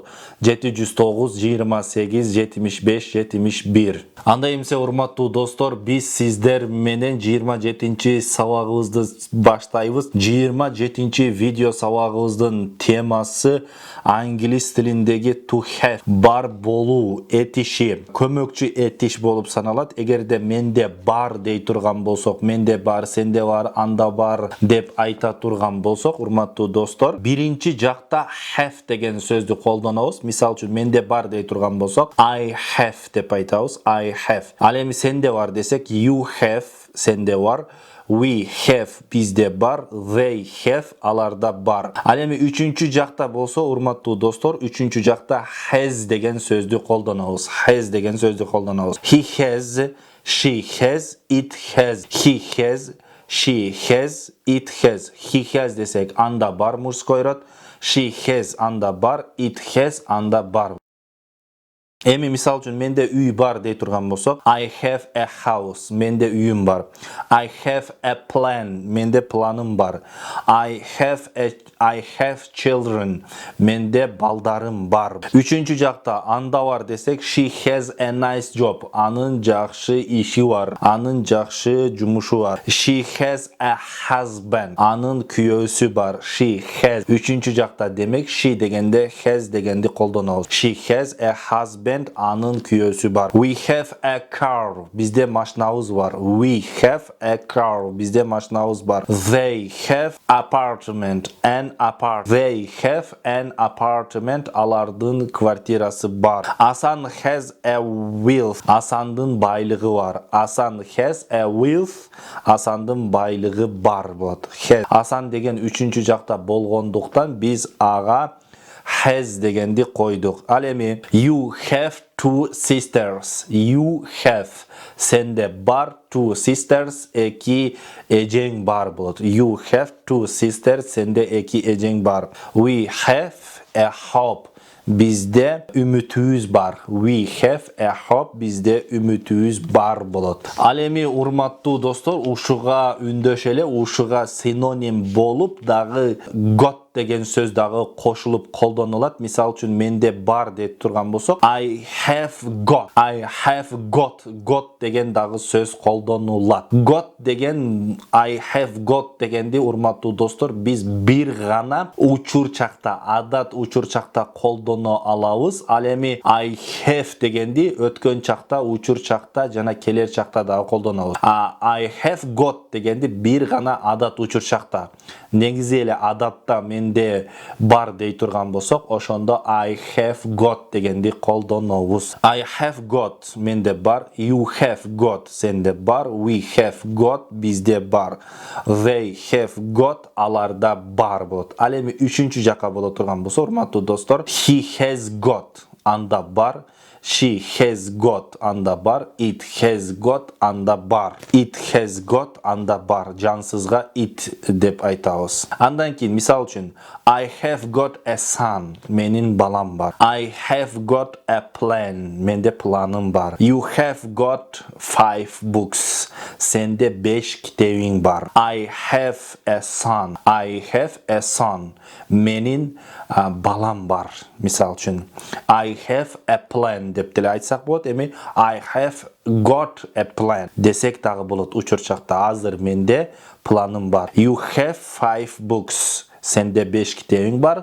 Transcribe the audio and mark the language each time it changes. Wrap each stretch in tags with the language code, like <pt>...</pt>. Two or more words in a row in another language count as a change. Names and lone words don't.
<ky>709 28 75 71. Андай эмсе, урматтуу достор, биз сиздер менен 27-чи сабагыбызды баштайбыз. 27-чи видео сабагыбыздын темасы англис тилиндеги</ky> <en>to have,</en> <ky>бар болуу, этиши, көмөкчү этиш болуп саналат. Эгерде менде бар дей турган болсок, менде бар, сенде бар, анда бар деп айта турган болсок, урматтуу достор, биринчи жакта have деген сөздү колдонобуз. Мисал үчүн менде бар дей турган болсок,</ky> <en>I have</en> <ky>деп айтабыз.</ky> <en>I have.</en> <ky>Ал эми сенде бар десек,</ky> <en>you have,</en> <ky>сенде бар.</ky> <en>We have,</en> <ky>бизде бар.</ky> <en>They have,</en> <ky>аларда бар. Ал эми үчүнчү жакта болсо, урматтуу достор, үчүнчү жакта has деген сөздү колдонобуз. Has деген сөздү колдонобуз.</ky> <en>He has, she has, it has. He has, she has, it has. He has</en> <ky>десек, анда бар</ky> <ru>мужской род.</ru> <en>She has,</en> <ky>анда бар.</ky> <en>It has,</en> <ky>анда бар. Эми мисал үчүн менде үй бар дей турган болсок,</ky> <en>I have a house,</en> <ky>менде үйүм бар.</ky> <en>I have a plan,</en> <ky>менде планым бар.</ky> <en>I have children,</en> <ky>менде балдарым бар. Үчүнчү жакта анда бар десек,</ky> <en>she has a nice job,</en> <ky>анын жакшы иши бар, анын жакшы жумушу бар.</ky> <en>She has a husband,</en> <ky>анын күйөөсү бар.</ky> <en>She has.</en> <ky>Үчүнчү жакта демек she дегенде has дегенди колдонобуз.</ky> <en>She has a husband,</en> <ky>анын күйөөсү бар.</ky> <en>We have a car,</en> <ky>бизде машинабыз бар.</ky> <en>We have a car,</en> <ky>бизде машинабыз бар.</ky> <en>They have apartment, They have an apartment,</en> <ky>алардын квартирасы бар.</ky> <en>Асан has a wealth,</en> <ky>Асандын байлыгы бар.</ky> <en>Асан has a wealth,</en> <ky>Асандын байлыгы бар болот. Асан деген үчүнчү жакта болгондуктан биз ага has дегенди койдук. Ал эми</ky> <en>you have two sisters. You have,</en> <ky>сенде бар,</ky> <en>two sisters,</en> <ky>эки эжең бар болот.</ky> <en>You have two sisters,</en> <ky>сенде эки эжең бар.</ky> <en>We have a hope,</en> <ky>бизде үмүтүбүз бар.</ky> <en>We have a hope,</en> <ky>бизде үмүтүбүз бар болот. Ал эми урматтуу достор, ушуга үндөшөлө, ушуга синоним болуп дагы got деген сөз дагы кошулуп колдонулат. Мисал үчүн менде бар деп турган болсок,</ky> <en>I have got</en> <ky>деген дагы сөз колдонулат. Got деген,</ky> <en>I have got</en> <ky>дегенди, урматтуу достор, биз бир гана учурчакта, адат учурчакта колдоно алабыз. Ал эми</ky> <en>I have</en> <ky>дегенди өткөн чакта, учур чакта жана келер чакта дагы колдонобуз.</ky> <en>I have got</en> <ky>дегенди бир гана адат учурчакта. Негизи эле адатта менде бар дей турган болсок, ошондо</ky> <en>I have got</en> <ky>дегенди колдонобуз.</ky> <en>I have got,</en> <ky>менде бар.</ky> <en>You have got,</en> <ky>сенде бар.</ky> <en>We have got,</en> <ky>бизде бар.</ky> <en>They have got,</en> <ky>аларда бар болот. Ал эми үчүнчү жакка боло турган болсо, урматтуу достор,</ky> <en>he has got,</en> <ky>анда бар.</ky> <en>She has got,</en> <ky>анда бар.</ky> <en>It has got,</en> <ky>анда бар.</ky> <en>It has got,</en> <ky>анда бар. Жансызга it деп айтабыз. Андан кийин мисал үчүн</ky> <en>I have got a son,</en> <ky>менин балам бар.</ky> <en>I have got a plan,</en> <ky>менде планым бар.</ky> <en>You have got 5 books,</en> <ky>сенде 5 китебиң бар.</ky> <en>I have a son,</en> <ky>менин балам бар. Мисал үчүн</ky> <en>I have a plan</en> <ky>деп деле айтсак болот. Эми</ky> <en>I have got a plan</en> <ky>десек дагы болот учурчакта. Азыр менде планым бар.</ky> <en>You have 5 books,</en> <ky>сенде 5 китебиң бар.</ky>